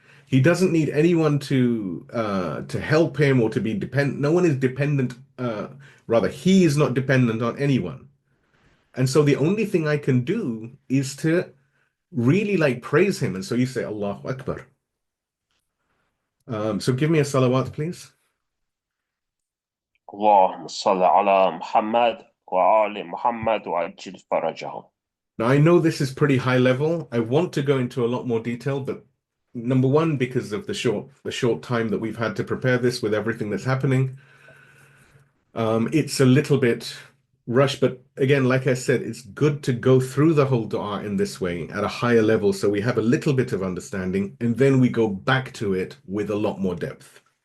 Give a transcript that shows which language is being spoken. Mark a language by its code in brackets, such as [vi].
[en] He doesn't need anyone to help him or to be dependent. No one is dependent. Rather, he is not dependent on anyone. And so the only thing I can do is to really like praise him. And so you say Allahu Akbar. So give me a salawat, please. [ar] اللهم صل على محمد وآل محمد وعجل فرجهم. [en] Now I know this is pretty high level. I want to go into a lot more detail, but number one, because of the short time that we've had to prepare this with everything that's happening, it's a little bit rushed. But again, like I said, it's good to go through the whole dua in this way at a higher level, so we have a little bit of understanding, and then we go back to it with a lot more depth.